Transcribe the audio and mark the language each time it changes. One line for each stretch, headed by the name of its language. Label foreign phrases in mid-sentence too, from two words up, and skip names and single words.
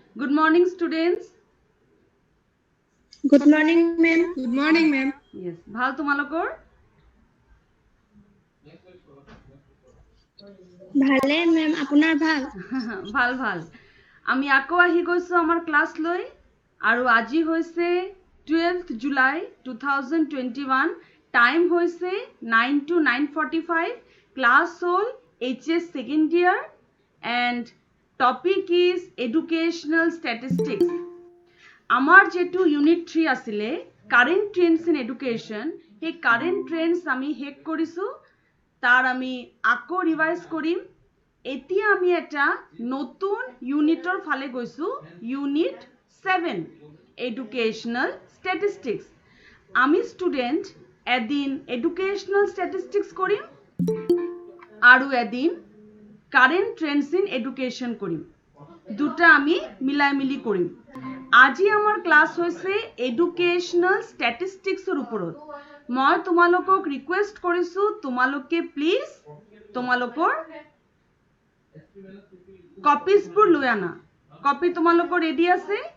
English: Good morning, students. Good morning, ma'am. Good morning, ma'am. Yes,
Assamese: ভাল তোমালোকৰ? ভালে ma'am, আপোনাৰ ভাল? ভাল ভাল। আমি আকৌ আহি গৈছো আমাৰ ক্লাছ লৈ আৰু আজি হৈছে 12th July 2021 টাইম হৈছে 9 to 9:45 ক্লাছ হ'ল
English: HS second year and topic is educational statistics.
Assamese: আমার যেটু ইউনিট 3 আছিলে
English: current trends in education
Assamese: সেই
English: current trends
Assamese: আমি হেক কৰিছো তার আমি আকৌ রিভাইজ কৰিম এতিয়া আমি এটা নতুন ইউনিটৰ ফালে গৈছো
English: unit 7 educational
Assamese: স্ট্যাটিস্টিক্স আমি স্টুডেন্ট এদিন
English: educational statistics
Assamese: কৰিম আৰু এদিন
English: current trends in education
Assamese: কৰিম দুটা আমি মিলাই মিলি কৰিম আজি আমাৰ ক্লাছ হৈছে এডুকেশনাল স্ট্যাটিস্টিক্সৰ ওপৰত মই তোমালোকক ৰিকুৱেষ্ট কৰিছো তোমালোকে প্লিজ তোমালোকৰ কপিজবোৰ লৈ আনা কপি তোমালোকৰ ৰেডি আছে